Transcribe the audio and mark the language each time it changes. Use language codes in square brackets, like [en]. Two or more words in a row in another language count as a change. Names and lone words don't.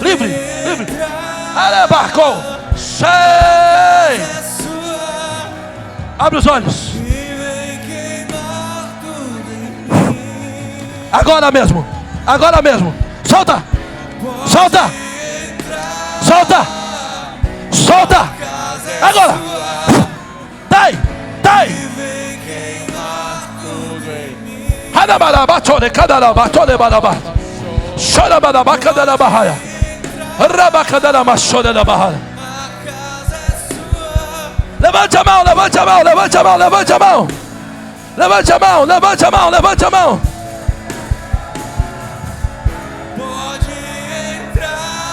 [pt] Alebarcou. Sei. Abre os olhos. Agora mesmo. Solta. Agora. Dai. Hanabarabachore kadarabachore baraba. Sharabarabakadarabahaya. Rabakadarabashorabahaya. Levante a mão. Levante a mão. Pode entrar.